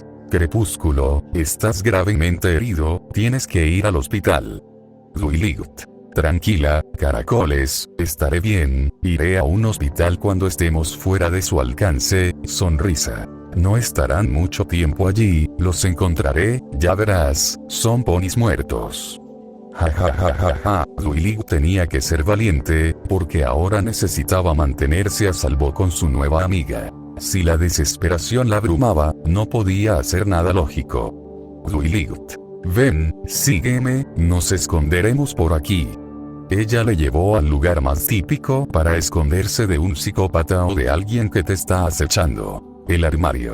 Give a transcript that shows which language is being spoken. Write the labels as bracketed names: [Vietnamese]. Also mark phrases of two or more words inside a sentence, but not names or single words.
[Spanish] Crepúsculo, estás gravemente herido, tienes que ir al hospital. Duiligt. Tranquila, Caracoles, estaré bien, iré a un hospital cuando estemos fuera de su alcance, sonrisa. No estarán mucho tiempo allí, los encontraré, ya verás, son ponis muertos. Ja ja ja ja ja, Duiligt tenía que ser valiente, porque ahora necesitaba mantenerse a salvo con su nueva amiga. Si la desesperación la abrumaba, no podía hacer nada lógico. Duiligt. Ven, sígueme, nos esconderemos por aquí. Ella le llevó al lugar más típico para esconderse de un psicópata o de alguien que te está acechando, el armario.